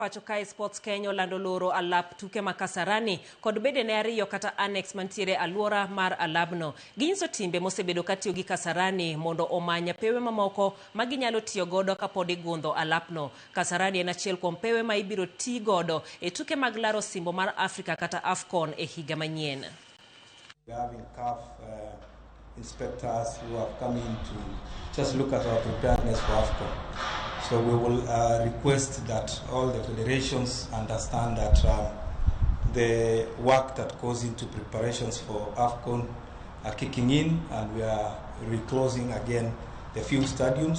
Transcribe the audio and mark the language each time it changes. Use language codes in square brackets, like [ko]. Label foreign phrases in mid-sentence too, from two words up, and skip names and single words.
[luo] Pacho kae Sports Kenya olando loro alap tuke ma Kasarani kod bede ne ariyo kata annex mantiere aluora mar alabno. Ginyiso timbe mosebedo katiyo gi Kasarani mondo omanya pewe mamoko ma ginyalo tiyo godo kapod gundho alapno. Kasarani en achiel kuom pewe ma ibiro ti godo e tuke mag laro simbo mar Afrika kata AFCON e higa manyien. [en] We are having CAF inspectors who have come in to just look at our preparedness for AFCON. So we will request that all the federations understand that the work that goes into preparations for AFCON are kicking in, and we are reclosing again the few stadiums.